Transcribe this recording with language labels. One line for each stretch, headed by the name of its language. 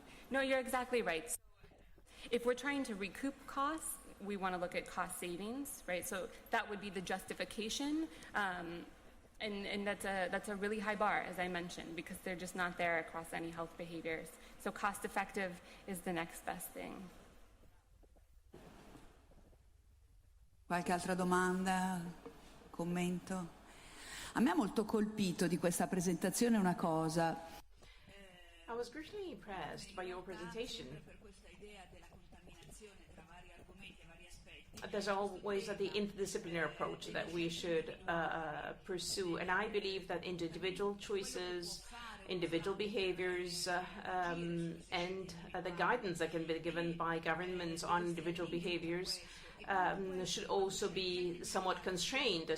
English: No, you're exactly right. So if we're trying to recoup costs, we want to look at cost savings, right? So that would be the justification, and that's a really high bar, as I mentioned, because they're just not there across any health behaviors. So cost effective is the next best thing.
Italian: Qualche altra domanda, commento? A me ha molto colpito di questa presentazione una cosa.
English: I was greatly impressed by your presentation. There's always the interdisciplinary approach that we should pursue, and I believe that individual choices, individual behaviors, and the guidance that can be given by governments on individual behaviors should also be somewhat constrained.